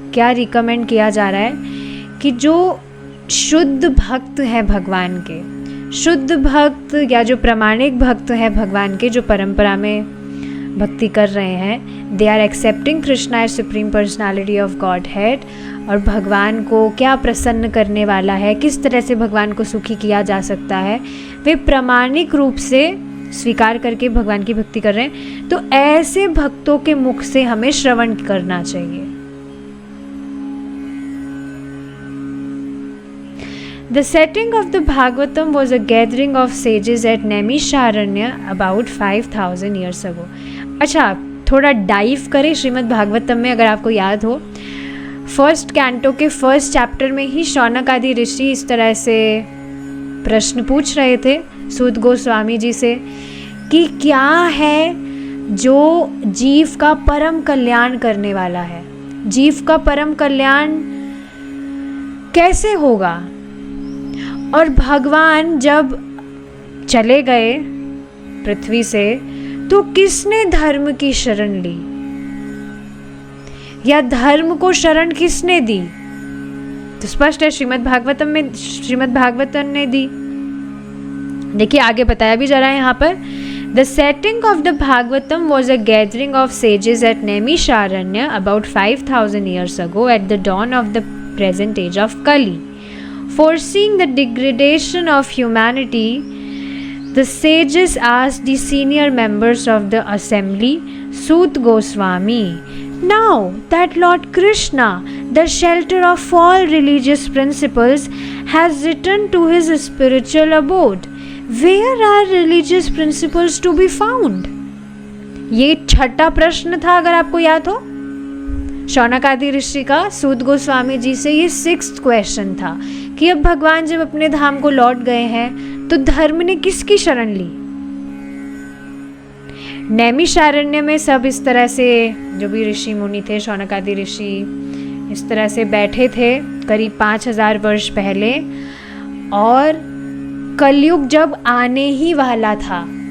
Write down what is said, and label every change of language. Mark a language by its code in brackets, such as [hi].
[hi] क्या रिकमेंड किया जा रहा है कि जो शुद्ध भक्त है भगवान के, शुद्ध भक्त या जो प्रामाणिक भक्त है भगवान के, जो परंपरा में भक्ति कर रहे हैं, [en] they are accepting Krishna as supreme personality of Godhead, [hi] और भगवान को क्या प्रसन्न करने वाला है, किस तरह से भगवान को सुखी किया जा सकता है, वे प्रामाणिक रूप से स्वीकार करके भगवान की भक्ति कर रहे हैं। तो ऐसे भक्तों के मुख से हमें श्रवण करना चाहिए। [en] The setting of the Bhagavatam was a gathering of sages at Naimisharanya about 5000 years ago. [hi] अच्छा, थोड़ा डाइव करें श्रीमद् भागवतम में। अगर आपको याद हो, फर्स्ट कैंटो के फर्स्ट चैप्टर में ही शौनक आदि ऋषि इस तरह से प्रश्न पूछ रहे थे सूत गोस्वामी जी से कि क्या है जो जीव का परम कल्याण करने वाला है, जीव का परम कल्याण कैसे होगा। और भगवान जब चले गए पृथ्वी से तो किसने धर्म की शरण ली, या धर्म को शरण किसने दी? तो स्पष्ट है श्रीमद् भागवतम में, श्रीमद् भागवतम ने दी। देखिए आगे बताया भी जा रहा है यहाँ पर, [en] The setting of the Bhagavatam was a gathering of sages at Naimisharanya about 5000 years ago at the dawn of the present age of Kali. Foreseeing the degradation of humanity, the sages asked the senior members of the assembly, Sut Goswami, now that Lord Krishna, the shelter of all religious principles, has returned to his spiritual abode, where are religious principles to be found? [hi] ये छठा प्रश्न था, अगर आपको याद हो, शौनक आदि ऋषि का सूत गोस्वामी जी से ये 6th क्वेश्चन था कि अब भगवान जब अपने धाम को लौट गए हैं तो धर्म ने किसकी शरण ली। नैमिषारण्य में सब इस तरह से, जो भी ऋषि मुनि थे, शौनक आदि ऋषि इस तरह से बैठे थे करीब 5000 वर्ष पहले, और कलयुग जब आने ही वाला था।